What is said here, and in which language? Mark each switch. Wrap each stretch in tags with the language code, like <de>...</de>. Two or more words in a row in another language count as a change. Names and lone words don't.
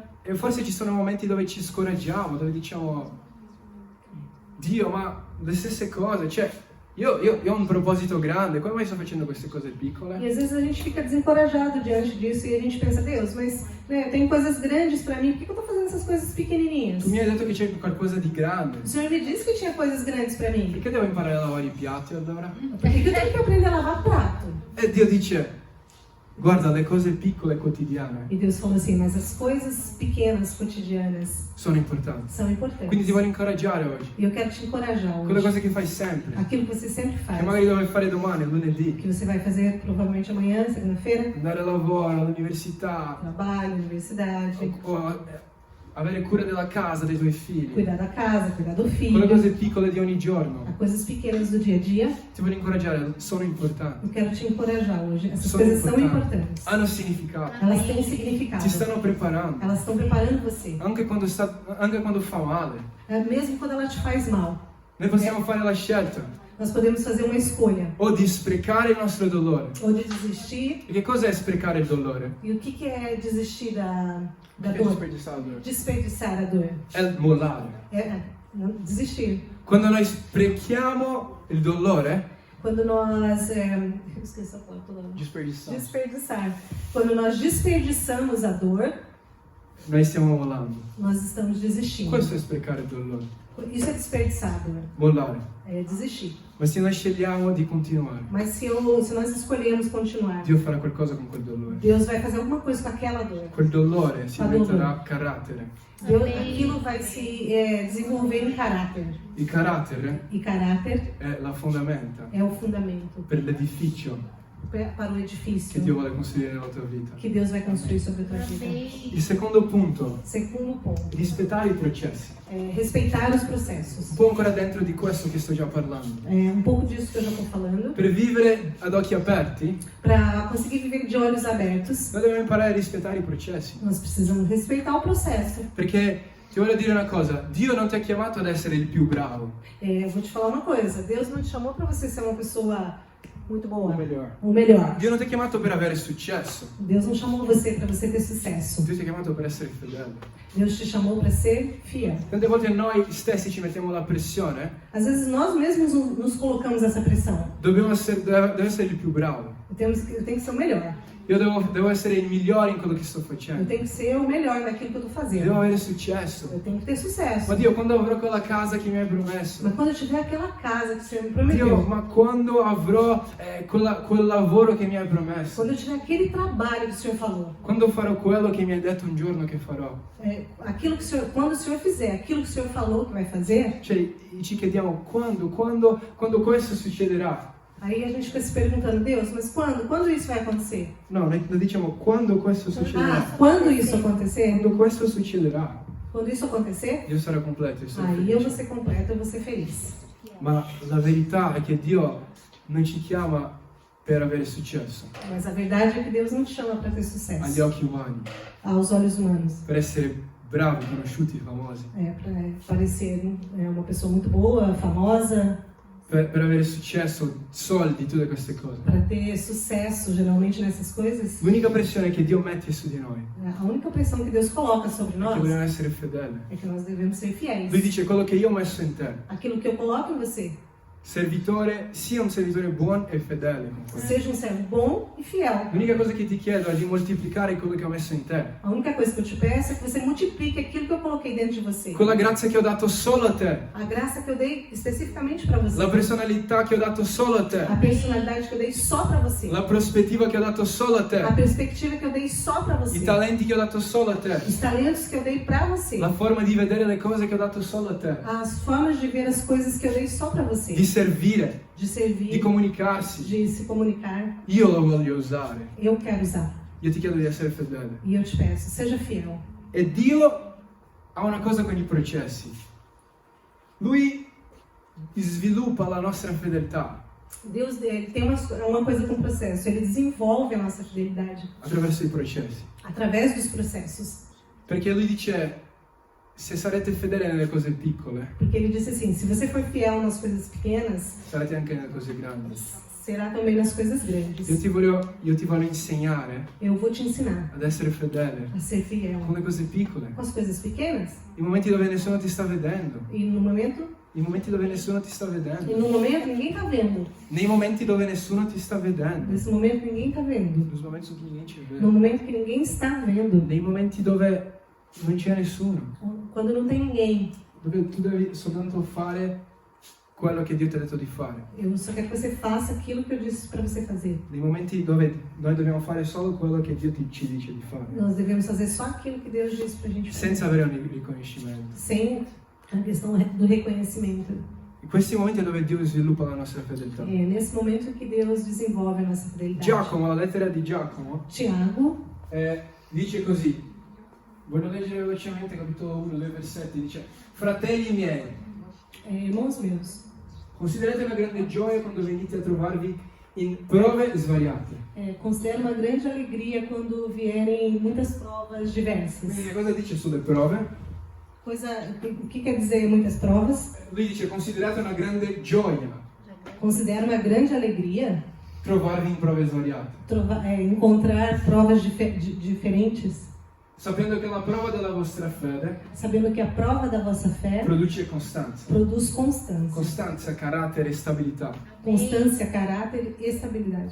<it>E forse ci sono momenti dove ci scoraggiamo, dove diciamo, Dio, ma le stesse cose, cioè, io ho un proposito grande, come mai sto facendo queste cose E piccole?</it> <pt>às vezes a gente fica desencorajado diante disso e a gente pensa, Deus, mas eu tenho coisas grandes para mim, por que eu estou fazendo essas coisas pequenininhas?</pt> <it>Tu mi hai detto che c'è qualcosa di grande.</it> <pt>O Senhor me disse que tinha coisas grandes para mim.</pt> <it>Perché devo imparare a lavare i piatti allora?</it> <pt>Por que eu tenho que aprender a lavar prato?</pt> <it>E Dio dice, guarda, le cose piccole e quotidiane</it> <pt>E Deus falou assim, mas as coisas pequenas, cotidianas,</pt> <it>sono importanti.</it> <pt>são importantes.</pt> <it>Quindi ti voglio incoraggiare oggi.</it> <pt>E eu quero te encorajar</pt> <it>Quelle</it> <pt>hoje.</pt> <it>cose che fai sempre,</it> <pt>Aquilo que você sempre</pt> <it>che</it> <pt>faz.</pt> <it>magari dovrei fare domani, lunedì.</it> <pt>Que você vai fazer provavelmente amanhã, segunda-feira.</pt> <it>Andare al lavoro, all'università,</it> <pt>Trabalho, universidade,</pt> <it>o avere cura della casa, dei tuoi figli.</it> <pt>cuidar da casa, cuidar do</pt> <it>Quelle</it> <pt>filho.</pt> <it>cose piccole di ogni giorno.</it> <pt>As coisas pequenas do dia a dia.</pt> <it>Ti voglio incoraggiare, sono importanti.</it> <pt>Eu quero te encorajar hoje. Essas</pt> <it>Sono</it> <pt>coisas são</pt> <it>importanti.</it> <pt>importantes.</pt> <it>Hanno significato.</it> <pt>Elas têm significado.</pt> <it>Ti stanno preparando.</it> <pt>Elas estão preparando você.</pt> <it>Anche quando fa male.</it> <pt>Mesmo quando ela te faz mal.</pt> <it>Noi possiamo fare la scelta</it> <pt>Nós podemos fazer uma escolha,</pt> <it>o di sprecare il nostro dolore.</it> <pt>ou de desistir.</pt> <it>E che cosa è sprecare il dolore?</it> <pt>E o que é desistir da</pt> <it>Che è</it> <pt>dor?</pt> <it>desperdiçare il dolore?</it> <pt>Desperdiçar a dor.</pt> <it>È mollare.</it> <pt>Não, desistir.</pt> <it>Quando noi sprechiamo il dolore,</it> <pt>Quando nós... eu esqueci a palavra toda hora.</pt> <it>desperdiçare.</it> <pt>Desperdiçar. Quando nós desperdiçamos a dor,</pt> <it>Noi stiamo mollando.</it> <pt>nós estamos desistindo.</pt> <it>Questo è sprecare il dolore.</it> <pt>Isso é desperdiçar a dor.</pt> <it>Mollare.</it> <pt>É desistir.</pt> <it>Ma se noi scegliamo di continuare,</it> <pt>Mas se nós escolhermos continuar,</pt> <it>Dio farà qualcosa con quel dolore.</it> <pt>Deus vai fazer alguma coisa com aquela dor.</pt> <it>Quel dolore si Ma dolore. diventerà carattere.</it> <pt>Deus, Amém. aquilo vai se desenvolver em caráter.</pt> <it>Il carattere</it> <pt>E caráter</pt> <it>è la fondamenta</it> <pt>é o fundamento</pt> <it>per l'edificio</it> <pt>para o</pt> <it>che</it> <pt>edifício</pt> <it>Dio vuole costruire nella tua vita.</it> <pt>que Deus vai construir sobre a tua vida. Amém.</pt> <it>Il secondo punto,</it> <pt>Segundo ponto,</pt> <it>rispettare i processi.</it> <pt>é respeitar os processos.</pt> <it>Un po' ancora dentro di questo che sto già parlando.</it> <pt>É um pouco disso que eu já estou falando.</pt> <it>Per vivere ad occhi aperti,</it> <pt>Para conseguir viver de olhos abertos,</pt> <it>noi dobbiamo imparare a rispettare i processi.</it> <pt>nós precisamos respeitar o processo.</pt> <it>Perché ti voglio dire una cosa, Dio non ti ha chiamato ad essere il più bravo,</it> <pt>Eu vou te falar uma coisa: Deus não te chamou para você ser uma pessoa muito boa, o melhor. ou melhor.</pt> <it>Dio non ti ha chiamato per avere successo,</it> <pt>Deus não chamou você para você ter sucesso.</pt> <it>Dio ti ha chiamato per essere fedele.</it> <pt>Deus te chamou para ser fiel.</pt> <it>Tante volte noi stessi ci mettiamo la pressione,</it> <pt>Às vezes nós mesmos nos colocamos essa pressão.</pt> <it>devo essere il più bravo.</it> <pt>Eu tenho que ser o melhor.</pt> <it>Io devo essere il migliore in quello che sto</it> <pt>Eu</pt> <it>facendo.</it> <pt>tenho que ser o melhor naquilo que eu estou</pt> <it>Devo</it> <pt>fazendo.</pt> <it>avere successo.</it> <pt>Eu tenho que ter sucesso.</pt> <it>Ma Dio, quando avrò quella casa che mi hai promesso?</it> <pt>Mas quando eu tiver aquela casa que o Senhor me</pt> <it>Dio,</it> <pt>prometeu,</pt> <it>ma quando avrò quel lavoro che mi hai promesso?</it> <pt>quando eu tiver aquele trabalho que o Senhor falou,</pt> <it>Quando farò quello che mi hai detto un giorno che farò?</it> <pt>aquilo que o Senhor, quando o Senhor fizer aquilo que o Senhor falou que vai fazer,</pt> <it>Cioè, ci chiediamo quando questo succederà?</it> <pt>aí a gente fica se perguntando: Deus, mas quando? Quando isso vai acontecer?</pt> <it>No, noi diciamo quando questo succederà.</it> <pt>Quando isso acontecer?</pt> <it>Quando questo succederà,</it> <pt>Quando isso acontecer,</pt> <it>Dio sarà completo, io sarò</it> <pt>aí eu vou</pt> <it>felice.</it> <pt>ser completo, eu vou ser feliz.</pt> <it>Ma la verità è che Dio non ci chiama per avere successo</it> <pt>Mas a verdade é que Deus não te chama para ter</pt> <it>agli</it> <pt>sucesso</pt> <it>occhi umani,</it> <pt>aos olhos humanos.</pt> <it>per essere bravi, conosciuti, famosi,</it> <pt>Para parecer uma pessoa muito boa, famosa,</pt> <it>per avere successo, soldi, tutte queste cose.</it> <pt>para ter sucesso geralmente nessas coisas.</pt> <it>L'unica pressione che Dio mette su di noi</it> <pt>A única pressão que Deus coloca sobre</pt> <it>è</it> <pt>nós</pt> <it>che dobbiamo essere fedeli.</it> <pt>é que nós devemos ser fiéis.</pt> <it>Lui dice quello che io ho messo in te,</it> <pt>Aquilo que eu coloco em você,</pt> <it>servitore, sia un servitore buono e fedele con questo.</it> <pt>seja um servo bom e fiel.</pt> <it>L'unica cosa che ti chiedo è di moltiplicare quello che ho messo in te.</it> <pt>A única coisa que eu te peço é que você multiplique aquilo que eu coloquei dentro de você.</pt> <it>Quella grazia che ho dato solo a te,</it> <pt>A graça que eu dei especificamente para você.</pt> <it>la personalità che ho dato solo a te,</it> <pt>A personalidade que eu dei só para você.</pt> <it>la prospettiva che ho dato solo a</it> <pt>A</pt> <it>te,</it> <pt>perspectiva que eu dei só para você.</pt> <it>i talenti che ho dato solo a te,</it> <pt>Os talentos que eu dei para você.</pt> <it>la forma di vedere le cose che ho dato solo a te,</it> <pt>As formas de ver as coisas que eu dei só para você.</pt> <it>di servire,</it> <pt>De servir,</pt> <it>di comunicarsi.</it> <pt>de se comunicar.</pt> <it>Io lo voglio usare.</it> <pt>Eu quero usar.</pt> <it>Io ti chiedo di essere fedele.</it> <pt>E eu te peço, seja fiel.</pt> <it>E Dio ha una cosa con i processi. Lui sviluppa la nostra fedeltà</it> <pt>Deus ele tem uma coisa com o processo. Ele desenvolve a nossa fidelidade</pt> <it>attraverso i processi.</it> <pt>através dos processos.</pt> <it>Perché lui dice, se sarete fedeli nelle cose piccole,</it> <pt>Porque ele disse assim, se você for fiel nas coisas pequenas,</pt> <it>sarete anche nelle cose grandi.</it> <pt>será também nas coisas grandes.</pt> <it>Io ti voglio insegnare</it> <pt>Eu vou te ensinar</pt> <it>ad essere fedele</it> <pt>a ser fiel</pt> <it>con le cose piccole.</it> <pt>com as coisas pequenas.</pt> <it>I momenti dove nessuno ti sta vedendo.</it> <pt>E no momento,</pt> <it>I momenti dove nessuno ti sta vedendo.</it> <pt>ninguém tá vendo.</pt> <it>Nei momenti dove nessuno ti sta vedendo.</it> <pt>Nesse momento ninguém tá vendo.</pt> <it>Nei momenti dove ninguém ci</it> <pt>No</pt> <it>vede.</it> <pt>momento que ninguém está vendo.</pt> <it>Nei momenti dove non c'è nessuno.</it> <pt>Quando não tem ninguém.</pt> <it>Dove tu devi soltanto fare quello che Dio ti ha detto di fare.</it> <pt>Eu só quero que você faça aquilo que eu disse para você fazer.</pt> <it>Nei momenti dove noi dobbiamo fare solo quello che Dio ci dice di fare.</it> <pt>Nós devemos fazer só aquilo que Deus disse pra gente fazer.</pt> <it>Senza avere un riconoscimento.</it> <pt>Sem a questão do reconhecimento.</pt> <it>In questi momenti è dove Dio sviluppa la nostra fedeltà.</it> <pt>É nesse momento que Deus desenvolve a nossa fidelidade.</pt> <it>Giacomo, la lettera di Giacomo,</it> <pt>Tiago,</pt> <it>dice così. Voglio leggere velocemente capitolo 1, 2 versetti. Dice, fratelli miei,</it> <pt>irmãos meus,</pt> <it>considerate una grande gioia quando venite a trovarvi in prove svariate.</it> <pt>considero uma grande alegria quando vierem muitas provas diversas.</pt> <it>Quindi che cosa dice sulle prove?</it> <pt>O que quer dizer muitas provas?</pt> <it>Lui dice, considerate una grande gioia</it> <pt>Considero uma grande alegria</pt> <it>trovarvi in prove svariate,</it> <pt>encontrar provas diferentes,</pt> <it>sapendo che la prova della vostra fede</it> <pt>sabendo que a prova da vossa fé</pt> <it>produce costanza.</it> <pt>produz constância.</pt> <it>Costanza, carattere e stabilità.</it> <pt>Constância, caráter e estabilidade.</pt>